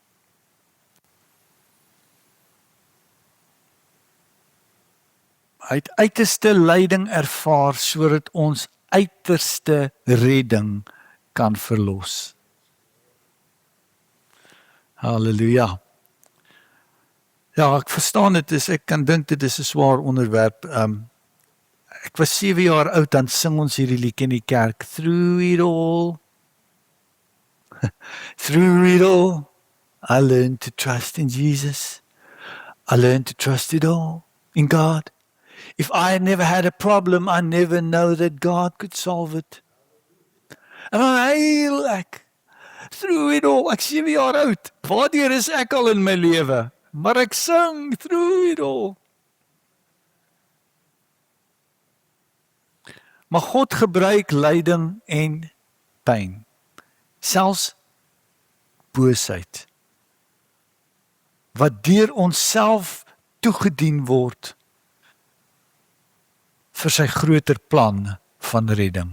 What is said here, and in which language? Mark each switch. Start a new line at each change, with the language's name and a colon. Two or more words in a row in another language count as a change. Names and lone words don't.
Afrikaans: Hy het uiterste lyding ervaar sodat ons uiterste redding kan verlos. Halleluja. Ja, ek verstaan dit, ek kan dink dit is 'n swaar onderwerp. Ek was 7 jaar oud, dan sing ons hierdie liedjie in die kerk.
English: Through it all, through it all, I learned to trust in Jesus. I learned to trust it all in God. If I had never had a problem, I never know that God could solve it.
Afrikaans: En dan heel ek,
English: through it all,
Afrikaans: ek 7 jaar oud, waardeur is ek al in my lewe, maar ek sing,
English: through it all.
Afrikaans: Maar God gebruik lyding en pyn, selfs boosheid, wat deur onsself toegedien word vir sy groter plan van redding.